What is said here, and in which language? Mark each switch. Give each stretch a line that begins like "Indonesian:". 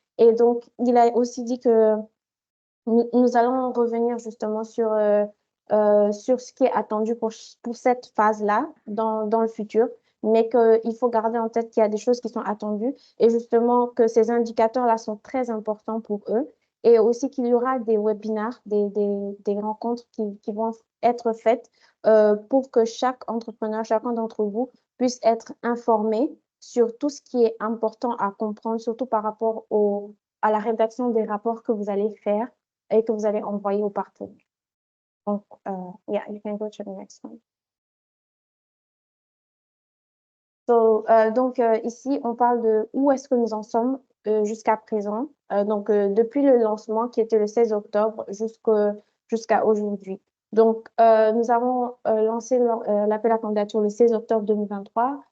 French: Et donc, il a aussi dit que nous allons revenir justement sur ce qui est attendu pour cette phase-là dans le futur, mais qu'il faut garder en tête qu'il y a des choses qui sont attendues et justement que ces indicateurs-là sont très importants pour eux et aussi qu'il y aura des webinaires, des rencontres qui vont être faites pour que chaque entrepreneur, chacun d'entre vous puisse être informé sur tout ce qui est important à comprendre, surtout par rapport à la rédaction des rapports que vous allez faire et que vous allez envoyer aux partenaires.
English: Donc, yeah, you can go to the next one.
French: So, donc, ici, on parle de où est-ce que nous en sommes jusqu'à présent. Donc, depuis le lancement qui était le 16 octobre jusqu'à aujourd'hui. Donc, nous avons lancé l'appel à candidature le 16 octobre 2023.